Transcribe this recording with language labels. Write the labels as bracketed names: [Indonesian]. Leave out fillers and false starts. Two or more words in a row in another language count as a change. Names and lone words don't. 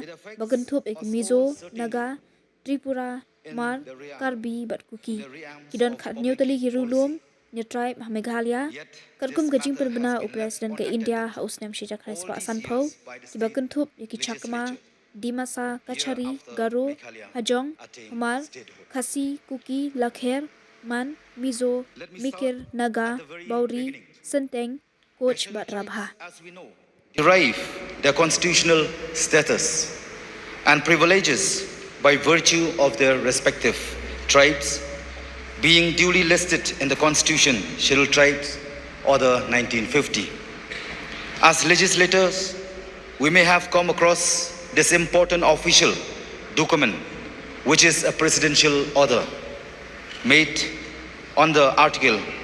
[Khasi] bagenthup ya ki Mizo, Naga, Tripura, Mar, Karbi bat kuki kidon khat new tali ki riulum nya tribe ha Meghalaya kat kum ka jing penbena u president ke India haus nam syajak khanai spa sanpau ki bagenthup ya ki Chakma, Dimasa, Kachari, Garo, Hajong, Hamar, Khasi, Kuki, Lakher, Man, Mizo, Mikir, Naga, Bauri, Senteng, Coach bat Rabha. [English] Derive their constitutional status and privileges by virtue of their respective tribes being duly listed in the Constitution, Scheduled Tribes, Order 1950. As legislators, we may have come across this important official document, which is a presidential order made on the Article